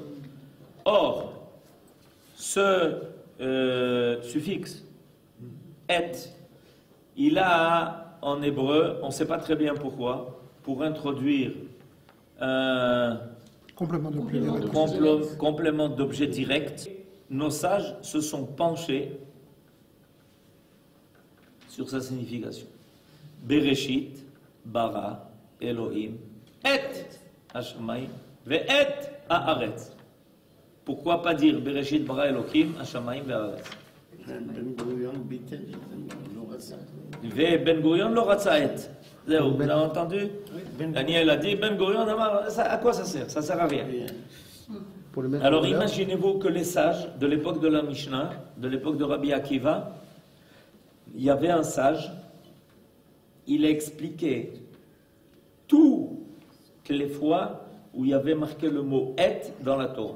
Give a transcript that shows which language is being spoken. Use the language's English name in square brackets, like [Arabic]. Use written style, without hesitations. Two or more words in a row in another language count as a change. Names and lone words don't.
[French] Or, ce suffixe et, il a en hébreu, on ne sait pas très bien pourquoi, pour introduire un complément d'objet direct. Nos sages se sont penchés sur sa signification. [Hebrew] בראשית ברא אלהים את השמים ואת הארץ. [French] Pourquoi pas dire [Hebrew] בראשית ברא אלהים השמים והארץ? בן גוריון לא רצה את. [French] Vous avez entendu? Daniel a dit Ben Gurion, à quoi ça sert? Ça sert à rien. Alors imaginez-vous que les sages de l'époque de la Mishnah, de l'époque de Rabbi Akiva, il y avait un sage, il a expliqué toutes les fois où il y avait marqué le mot et dans la Torah.